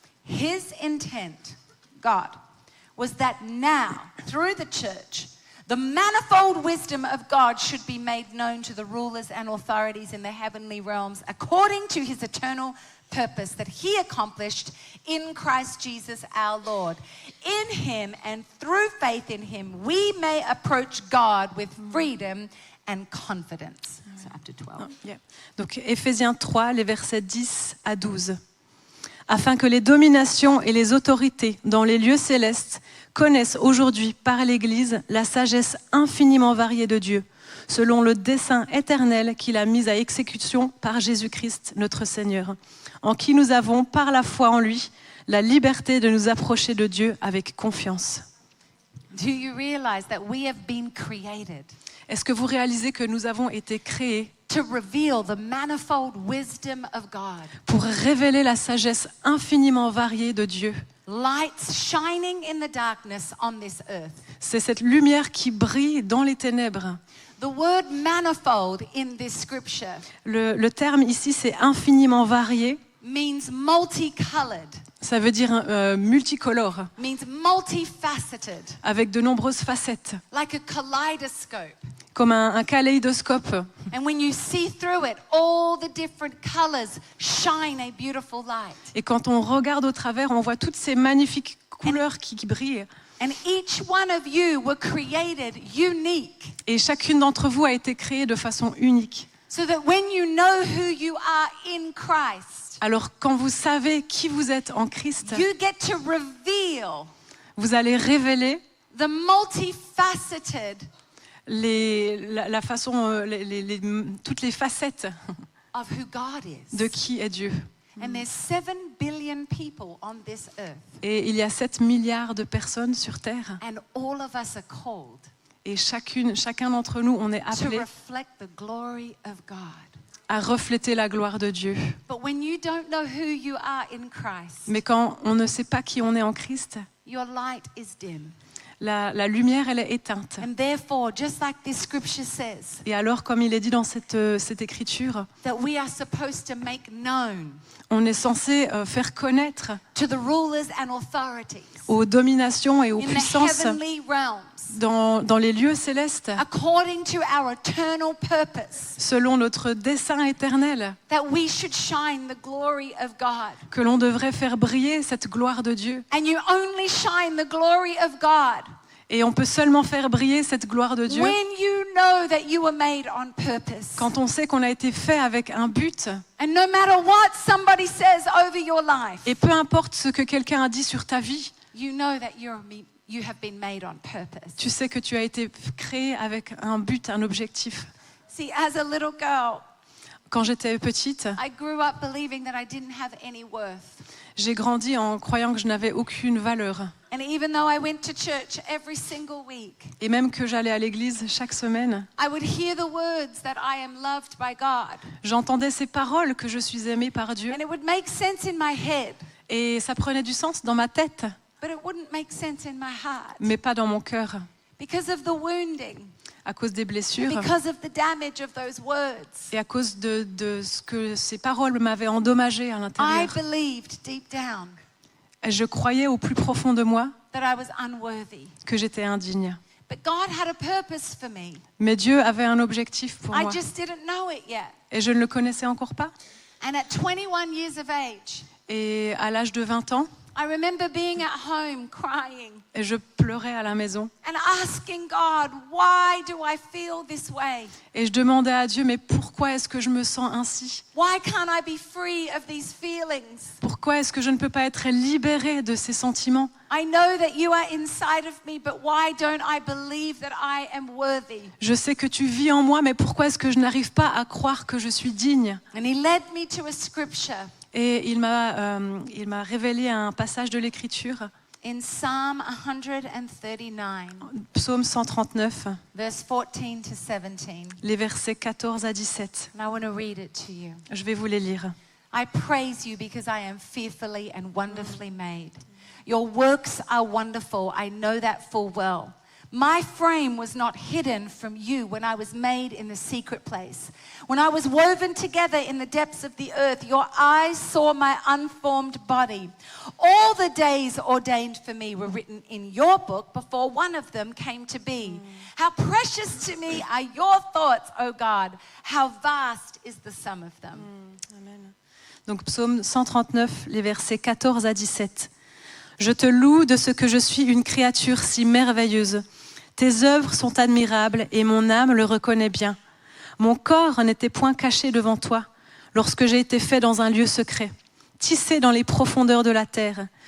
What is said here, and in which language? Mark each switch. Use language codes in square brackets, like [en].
[en] His intent, God, was that now, through the church, the manifold wisdom of God should be made known to the rulers and authorities in the heavenly realms according to his eternal purpose that he accomplished in Christ Jesus our Lord. In him and through faith in him, we may approach God with freedom and confidence. So up to 12. Yeah. [fr] Donc Éphésiens 3, les versets 10 à 12. Afin que les dominations et les autorités dans les lieux célestes connaissent aujourd'hui par l'Église la sagesse infiniment variée de Dieu, selon le dessein éternel qu'il a mis à exécution par Jésus-Christ notre Seigneur, en qui nous avons, par la foi en lui, la liberté de nous approcher de Dieu avec confiance. [en] Do you realize that we have been created [fr] Est-ce que vous réalisez que nous avons été créés [en] to reveal the manifold wisdom of God. [fr] pour révéler la sagesse infiniment variée de Dieu. [en] Lights shining in the darkness on this earth. [fr] C'est cette lumière qui brille dans les ténèbres. [en] The word manifold in this scripture [fr] Le terme ici, c'est infiniment varié. [en] means multicolored, [fr] Ça veut dire multicolore, [en] means multifaceted, [fr] avec de nombreuses facettes, [en] like a kaleidoscope. [fr] comme un kaléidoscope. [en] And when you see through it, all the different colors shine a beautiful light. [fr] Et quand on regarde au travers, on voit toutes ces magnifiques couleurs qui brillent. [en] And each one of you were created unique, [fr] Et chacune d'entre vous a été créée de façon unique. [en] so that when you know who you are in Christ, [fr] Alors quand vous savez qui vous êtes en Christ, [en] you get to reveal [fr] vous allez révéler [en] the multifaceted [fr] la façon, toutes les facettes [en] of who God is. [fr] de qui est Dieu. [en] And there's 7 billion people on this earth, [fr] Et il y a 7 milliards de personnes sur Terre. [en] and all of us are called [fr] Et chacun d'entre nous, on est [en] to [fr] appelé [en] reflect the glory of God. [fr] à refléter la gloire de Dieu. [en] But when you don't know who you are in Christ, [fr] Mais quand on ne sait pas qui on est en Christ, [en] your light is dim. [fr] la lumière, elle est éteinte. [en] And therefore, just like this scripture says, [fr] Et alors, comme il est dit dans cette écriture, [en] that we are supposed to make known [fr] on est censé faire connaître [en] to the rulers and authorities [fr] aux dominations et aux [en] in the [fr] puissances [en] heavenly realms, [fr] dans les lieux célestes, [en] according to our eternal purpose, [fr] selon notre dessein éternel, [en] that we should shine the glory of God. [fr] que l'on devrait faire briller cette gloire de Dieu. [en] And you only shine the glory of God [fr] Et on peut seulement faire briller cette gloire de Dieu [en] when you know that you were made on purpose. [fr] quand on sait qu'on a été fait avec un but. [en] And no matter what somebody says over your life, [fr] Et peu importe ce que quelqu'un a dit sur ta vie, [en] you know that you have been made on purpose. [fr] tu sais que tu as été créé avec un but, un objectif. [en] See, as a little girl, [fr] Quand j'étais petite, [en] I grew up believing that I didn't have any worth. [fr] j'ai grandi en croyant que je n'avais aucune valeur. [en] And even though I went to church every single week, [fr] Et même que j'allais à l'église chaque semaine, [en] I would hear the words that I am loved by God. [fr] j'entendais ces paroles que je suis aimée par Dieu. [en] And it would make sense in my head, [fr] Et ça prenait du sens dans ma tête, [en] but it wouldn't make sense in my heart [fr] mais pas dans mon cœur, [en] because of the wounding, [fr] à cause des blessures [en] because of the damage of those words. [fr] et à cause de ce que ces paroles m'avaient endommagé à [en] I [fr] l'intérieur. [en] believed deep down [fr] Et je croyais au plus profond de moi [en] that I was unworthy. [fr] que j'étais indigne. [en] But God had a purpose for me. [fr] Mais Dieu avait un objectif pour [en] I [fr] moi [en] just didn't know it yet. [fr] et je ne le connaissais encore pas. [en] And at 21 years of age, [fr] Et à l'âge de 20 ans, [en] I remember being at home crying [fr] et je pleurais à la maison. [en] and asking God, why do I feel this way? [fr] Et je demandais à Dieu, mais pourquoi est-ce que je me sens ainsi? [en] Why can't I be free of these feelings? [fr] Pourquoi est-ce que je ne peux pas être libérée de ces sentiments? [en] I know that you are inside of me, but why don't I believe that I am worthy? [fr] Je sais que tu vis en moi, mais pourquoi est-ce que je n'arrive pas à croire que je suis digne? [en] And he led me to a scripture [fr] Et il m'a révélé un passage de l'Écriture, [en] in Psalm 139, [fr] Psaume 139, [en] verse 14 to 17. [fr] les versets 14 à 17. [en] And I want to read it to you. [fr] Je vais vous les lire. [en] I praise you because I am fearfully and wonderfully made. Your works are wonderful. I know that full well. My frame was not hidden from you when I was made in the secret place. When I was woven together in the depths of the earth, your eyes saw my unformed body. All the days ordained for me were written in your book before one of them came to be. How precious to me are your thoughts, O God. How vast is the sum of them. [fr] Donc Psaume 139, les versets 14 à 17. Je te loue de ce que je suis une créature si merveilleuse. Tes œuvres sont admirables et mon âme le reconnaît bien. Mon corps n'était point caché devant toi lorsque j'ai été fait dans un lieu secret, tissé dans les profondeurs de la terre.